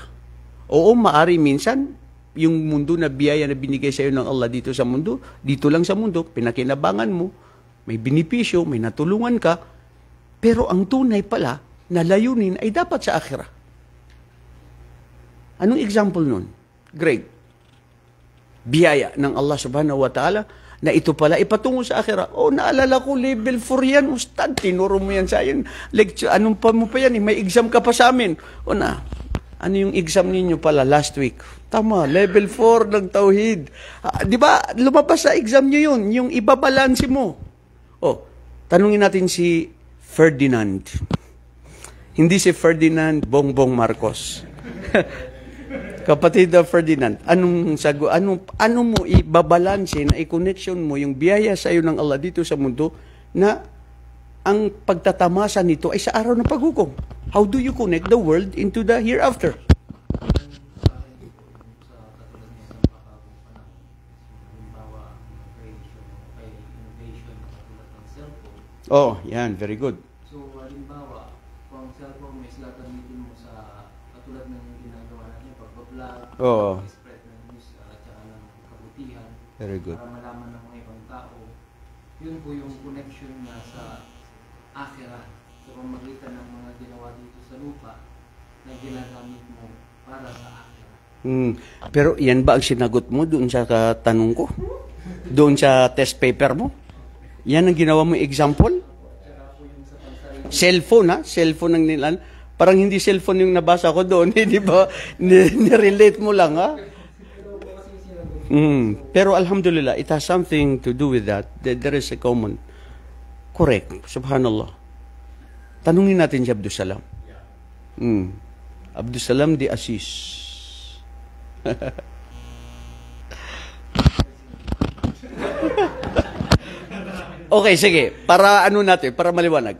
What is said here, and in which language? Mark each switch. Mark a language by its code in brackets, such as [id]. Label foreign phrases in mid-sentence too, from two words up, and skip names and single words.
[tl] Oo, maari minsan yung mundo na biyaya na binigay sa iyo ng Allah dito sa mundo, dito lang sa mundo, pinakinabangan mo, may binipisyo, may natulungan ka, pero ang tunay pala na layunin ay dapat sa akhirah. Anong example nun? Greg, biyaya ng Allah [ar] سبحانه وتعالى [tl] na ito pala ipatungo sa akhirah. Oh, naalala ko, level 4 yan, ustad, tinuro mo yan sa akin. Lecture, anong pa mo pa yan? May exam ka pa sa amin. O na, ano yung exam ninyo pala last week? Tama, level 4 ng Tauhid. Di ba, lumabas sa exam nyo yun, yung ibabalansi mo. Oh, tanungin natin si Ferdinand. Hindi si Ferdinand Bongbong Marcos. Kapatid na Ferdinand, ano mo ibabalansin na i-connection mo yung biyaya sa iyo ng Allah dito sa mundo na ang pagtatamasa nito ay sa araw ng paghukom? [en] How do you connect the world into the hereafter? [tl] Oh, yan, [en] very good. [tl] So, halimbawa, kung cellphone may slot gamitin mo sa katulad ng ginagawa natin, pag-vlog, spread ng news at saka ng kabutihan, [en] very good, [tl] para malaman ng mga ibang tao, yun po yung connection na sa akhirah, sa pamagitan ng mga ginawa dito sa lupa na ginagamit mo para sa akhirah. Pero yan ba ang sinagot mo doon sa tanong ko? Doon sa test paper mo? Yan ang ginawa mo example? Cellphone, ha? Cellphone ang nilan. Parang hindi cellphone yung nabasa ko doon, hindi ba? Nirelate mo lang, ha? [en] Pero alhamdulillah, it has something to do with that. There is a common. Correct. Subhanallah. [tl] Tanungin natin si Abdul Salam. Abdul Salam di Aziz. Okay, sige. Para ano natin, para maliwanag.